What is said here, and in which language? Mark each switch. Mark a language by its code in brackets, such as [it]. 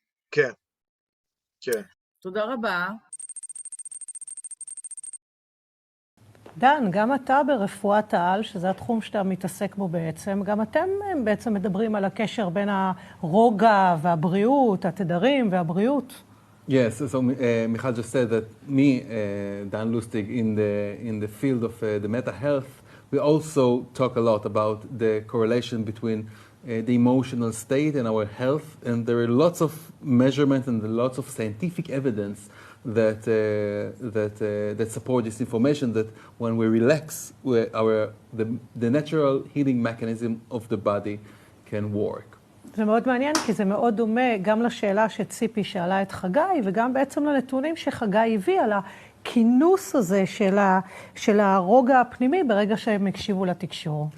[he] כן, כן. תודה רבה. דן, גם אתה ברפואת העל, שזה התחום שאתה מתעסק בו בעצם, גם אתם בעצם מדברים על הקשר בין הרוגע והבריאות, התדרים והבריאות. [en] Yes, so Michal just said that me, Dan Lustig, in the field of the meta health, we also talk a lot about the correlation between the emotional state and our health, and there are lots of measurements and lots of scientific evidence that support this information, that when we relax, the natural healing mechanism of the body can work. [he] זה מאוד מעניין, כי זה מאוד דומה גם לשאלה שציפי שאלה את חגי, וגם בעצם לנתונים שחגי הביא על הכינוס הזה של הרוגע הפנימי ברגע שהם הקשיבו לתקשור.